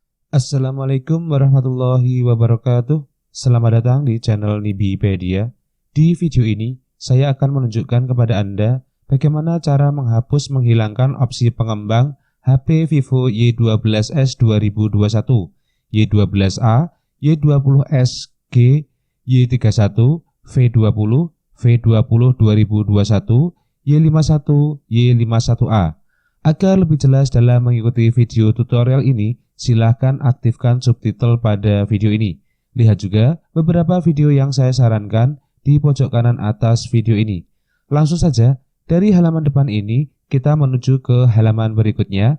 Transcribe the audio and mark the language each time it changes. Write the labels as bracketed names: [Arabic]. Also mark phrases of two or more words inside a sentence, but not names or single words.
[Indonesian] Assalamualaikum warahmatullahi wabarakatuh. Selamat datang di channel Nibipedia. Di video ini, saya akan menunjukkan kepada Anda bagaimana cara menghilangkan opsi pengembang HP Vivo Y12s 2021, Y12A, Y20s G, Y31, V20, V20 2021, Y51, Y51A. Agar lebih jelas dalam mengikuti video tutorial ini, silahkan aktifkan subtitle pada video ini. Lihat juga beberapa video yang saya sarankan di pojok kanan atas video ini. Langsung saja, dari halaman depan ini, kita menuju ke halaman berikutnya.